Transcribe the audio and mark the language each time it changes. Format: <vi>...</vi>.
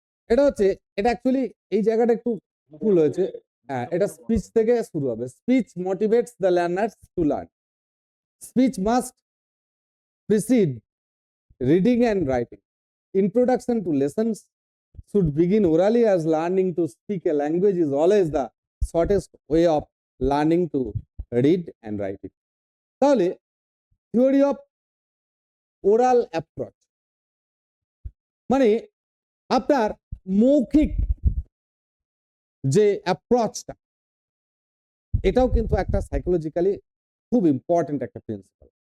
<bn>এটা হচ্ছে, এটা অ্যাকচুয়ালি এই জায়গাটা একটু ভুল হয়েছে। হ্যাঁ, এটা স্পিচ থেকে শুরু হবে।</bn> <en>Speech motivates the learners to learn. Speech must precede reading and writing. Introduction to lessons should begin orally, as learning to speak a language is always the shortest way of learning to read and write it.</en> <bn>তাহলে theory of oral approach মানে আপনার মৌখিক যে অ্যাপ্রোচটা, এটাও কিন্তু একটা psychologically খুব important একটা প্রিন্সিপাল।</bn>